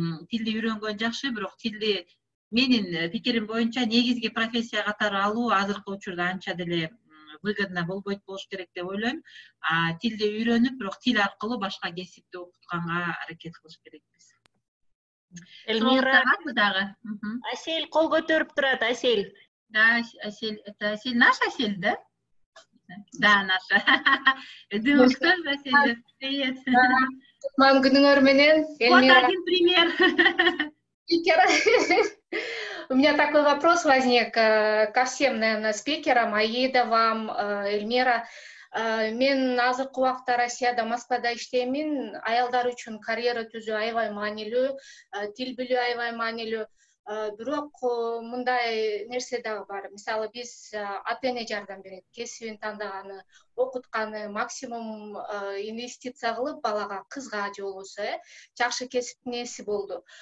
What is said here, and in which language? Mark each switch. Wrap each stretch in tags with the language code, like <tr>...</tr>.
<ky>Тилди үйрөнгөн жакшы, бирок тилди менин пикирим боюнча негизги профессия катары алуу азыркы учурда анча деле выгодно болбойт болуш керек деп ойлойм. Тилди үйрөнүп, бирок тил аркылуу башка кесипти окутканга аракет кылыш керекпиз. Эльмира дагы. Асель кол көтөрүп турат, Асель.</ky> <ru>Да, Асель, это Асель, наш Асель, да? Да, наша. Думаю, что же, Асель, привет.</ru> <ky>Мам, күнүңөр менен.</ky> <ru>Вот один пример. У меня такой вопрос возник ко всем, наверное, спикерам, Аида, вам, Эльмира.</ru> <ky>Мен азыркы убакта Россияда, Москвада иштеймин. Аялдар үчүн карьера түзүү аябай маанилүү, тил билүү аябай маанилүү. Бирок мындай нерсе дагы бар. Мисалы биз ата эне жардам берет, кесибин тандаганы, окутканы, максимум инвестиция кылып балага, кызга же болбосо жакшы кесиптин ээси болду.</ky>